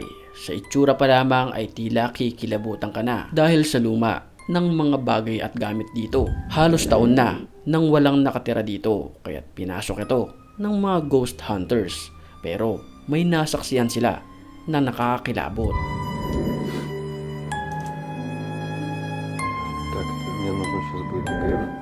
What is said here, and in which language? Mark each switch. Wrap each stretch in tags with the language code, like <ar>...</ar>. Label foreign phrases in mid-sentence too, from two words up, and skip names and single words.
<tl>Sa itsura pa lamang ay tila kikilabutan ka na dahil sa luma ng mga bagay at gamit dito. Halos taon na nang walang nakatira dito kaya't pinasok ito ng mga</tl> <en>ghost hunters.</en> <tl>Pero may nasaksihan sila na nakakakilabot.</tl> <ru>Так, мне нужно сейчас будет ЭКР.</ru>